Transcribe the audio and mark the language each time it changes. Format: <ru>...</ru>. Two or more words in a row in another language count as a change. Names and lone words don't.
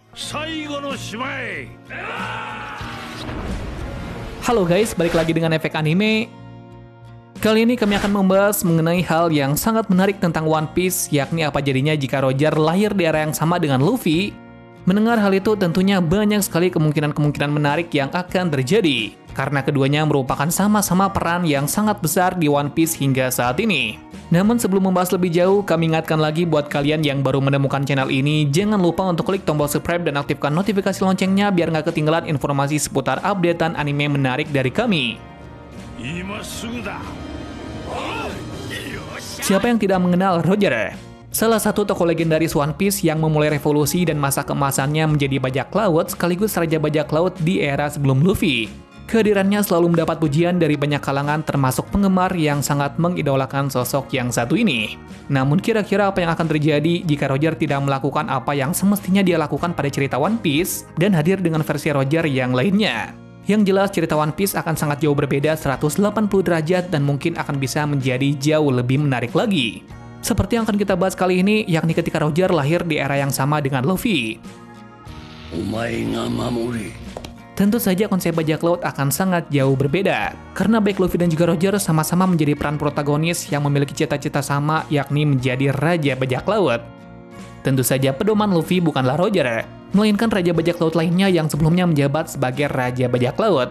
<ja>最後の島へ。</ja> <id>Halo guys, balik lagi dengan Efek Anime. Kali ini kami akan membahas mengenai hal yang sangat menarik tentang One Piece, yakni apa jadinya jika Roger lahir di era yang sama dengan Luffy. Mendengar hal itu tentunya banyak sekali kemungkinan-kemungkinan menarik yang akan terjadi, karena keduanya merupakan sama-sama peran yang sangat besar di One Piece hingga saat ini. Namun sebelum membahas lebih jauh, kami ingatkan lagi buat kalian yang baru menemukan channel ini, jangan lupa untuk klik tombol subscribe dan aktifkan notifikasi loncengnya biar nggak ketinggalan informasi seputar updatean anime menarik dari kami.</id> <ja>今すぐだ。</ja> <id>Siapa yang tidak mengenal Roger? Salah satu tokoh legendaris One Piece yang memulai revolusi dan masa keemasannya menjadi bajak laut sekaligus raja bajak laut di era sebelum Luffy. Kehadirannya selalu mendapat pujian dari banyak kalangan termasuk penggemar yang sangat mengidolakan sosok yang satu ini. Namun kira-kira apa yang akan terjadi jika Roger tidak melakukan apa yang semestinya dia lakukan pada cerita One Piece dan hadir dengan versi Roger yang lainnya? Yang jelas cerita One Piece akan sangat jauh berbeda 180 derajat dan mungkin akan bisa menjadi jauh lebih menarik lagi. Seperti yang akan kita bahas kali ini, yakni ketika Roger lahir di era yang sama dengan Luffy.</id> <ja>お前が守れ。</ja> <id>Tentu saja konsep bajak laut akan sangat jauh berbeda, karena baik Luffy dan juga Roger sama-sama menjadi peran protagonis yang memiliki cita-cita sama, yakni menjadi raja bajak laut. Tentu saja pedoman Luffy bukanlah Roger, melainkan raja bajak laut lainnya yang sebelumnya menjabat sebagai raja bajak laut.</id>